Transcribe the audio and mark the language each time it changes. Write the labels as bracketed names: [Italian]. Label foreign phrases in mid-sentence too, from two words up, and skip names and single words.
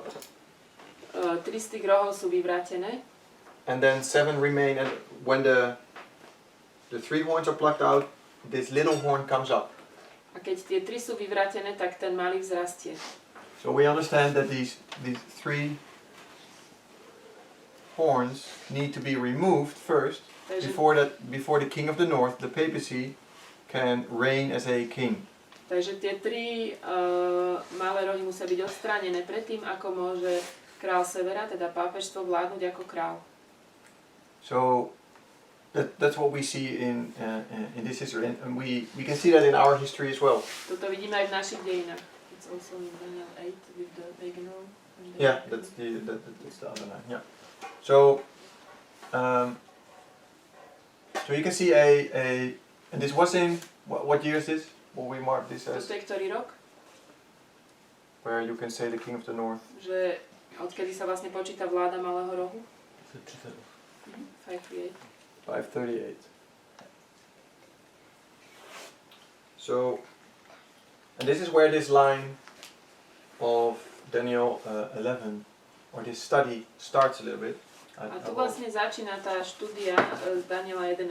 [Slovak] 3 z tých rohov sú vyvrátené [English] and then 7 remain, and when the 3 horns are plucked out, this little horn comes up. [Slovak] a keď tie 3 sú vyvrátené, tak ten malý vzrastie. [English] So we understand that these 3 horns need to be removed first, [Slovak] Takže, [English] before the king of the north, the papacy, can reign as a king. [Slovak] takže tie 3 malé rohy musia byť odstránené predtým, ako môže král severa, teda pápežstvo, vládnuť ako král. [English] So that's what we see in this history, and we can see that in our history as well. [Slovak] Toto vidíme aj v našich dejinách. [English] It's also in Daniel 8 with the pagan role. Yeah, that's the other line. Yeah. So you can see and this was in what year is this? What we mark this as? [Slovak] Toto je ktorý rok? [English] Where you can say the king of the north. [Slovak] Že odkedy sa vlastne počíta vláda malého rohu? 538. 538. [English] So, and this is where this line of Daniel 11, or this study, starts a little bit. [Slovak] A tu vlastne začína tá štúdia z Daniela 11.